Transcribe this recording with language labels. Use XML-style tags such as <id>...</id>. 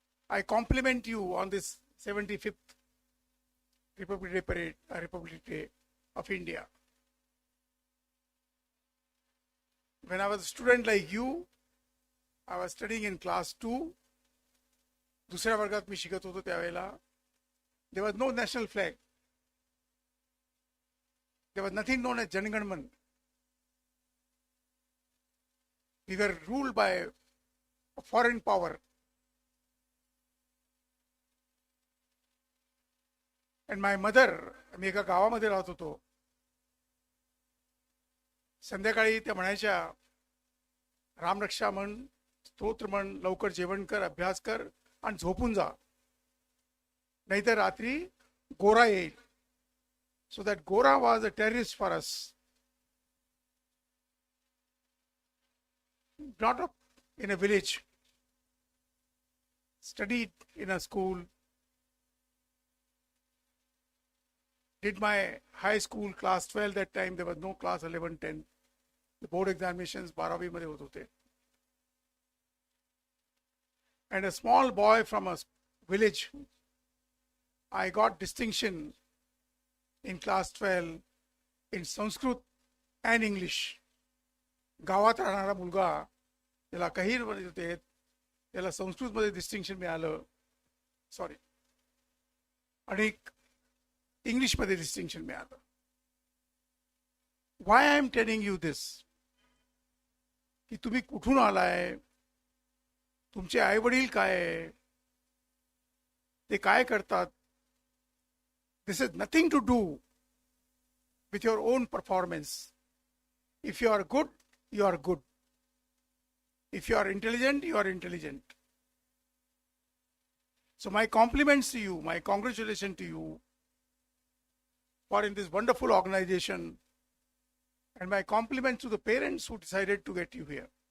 <en>I compliment you on this 75th Republic Day Parade, Republic Day of India. When I was a student like you, I was studying in class 2.</en> <mr>दुसऱ्या वर्गात मी शिकत होतो त्यावेळेला</mr> <en>there was no national flag. There was nothing known as Janganman. We were ruled by a foreign power. And my mother,</en> <mr>मी एका गावामध्ये राहत होतो. संध्याकाळी त्या म्हणायच्या, रामरक्षा म्हण, स्तोत्र म्हण, लवकर जेवण कर, अभ्यास कर आणि झोपून जा, नाहीतर रात्री गोरा येईल.</mr> <en>So that Gora was a terrorist for us. Brought up in a village, studied in a school, did my high school class 12. That time there was no class 11, 10. The board examinations</en> <mr>12वी मध्ये होत होते.</mr> <en>And a small boy from a village, I got distinction in class 12 in Sanskrit and English.</en> <mr>गावात राहणारा मुलगा, त्याला काही होते, त्याला संस्कृत मध्ये डिस्टिंक्शन मिळालं, सॉरी, आणि इंग्लिश मध्ये डिस्टिंक्शन मिळालं.</mr> <en>Why I am telling you this?</en> <mr>की तुम्ही कुठून आलाय, तुमचे आई वडील काय आहे, ते काय करतात.</mr> <en>This has nothing to do with your own performance. If you are good, you are good. If you are intelligent, you are intelligent. So my compliments to you, my congratulations to you for in this wonderful organization, and my compliments to the parents who decided to get you here.</en>